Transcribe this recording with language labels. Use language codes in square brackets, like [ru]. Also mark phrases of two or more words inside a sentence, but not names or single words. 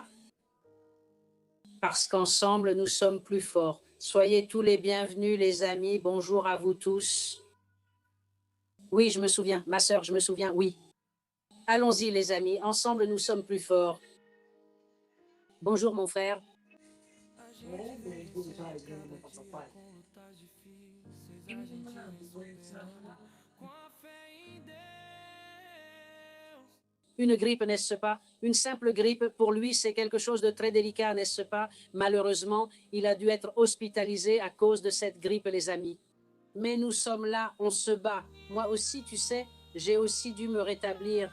[fr] Parce qu'ensemble, nous sommes plus forts. Soyez tous les bienvenus, les amis. Bonjour à vous tous. Oui, je me souviens. Ma sœur, je me souviens, oui. Allons-y, les amis. Ensemble, nous sommes plus forts. Bonjour, mon frère. [pt] A gente vem vencendo a cada dia com lutas difíceis. A gente vem superando com a fé em Deus. [fr] Une grippe, n'est-ce pas? Une simple grippe, pour lui, c'est quelque chose de très délicat, n'est-ce pas? Malheureusement, il a dû être hospitalisé à cause de cette grippe, les amis. Mais nous sommes là, on se bat. Moi aussi, tu sais, j'ai aussi dû me rétablir.